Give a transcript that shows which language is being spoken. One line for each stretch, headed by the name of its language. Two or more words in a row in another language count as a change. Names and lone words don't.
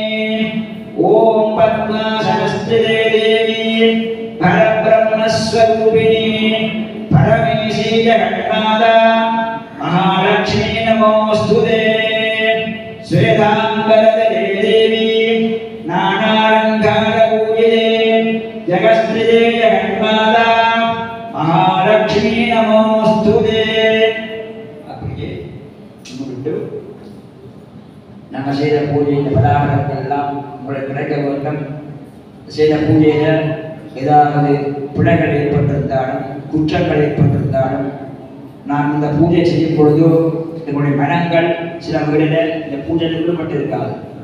Sanskrit: ओम पद्मासनस्थिते देवी परब्रह्मस्वरूपिणी परमेशी जगन्माता महालक्ष्मी नमोस्तुते श्वेतांबरधरे देवी नानालंकार पूजिते जगत्स्थिते जगन्माता महालक्ष्मी नमोस्तुते.
Tamil: அப்படியே முன்னிட்டு நாங்கள் செய்த பூஜையின் பதார்த்தங்கள் எல்லாம் உங்களுக்கு கிடைக்க வேண்டும். செய்த பூஜையில் ஏதாவது பிழைகள் ஏற்பட்டிருந்தாலும் குற்றங்கள் ஏற்பட்டிருந்தாலும் நான் இந்த பூஜை செய்யும் பொழுது எங்களுடைய மனங்கள் சில வீடுகள் இந்த பூஜையில் ஈடுபட்டு இருக்காது.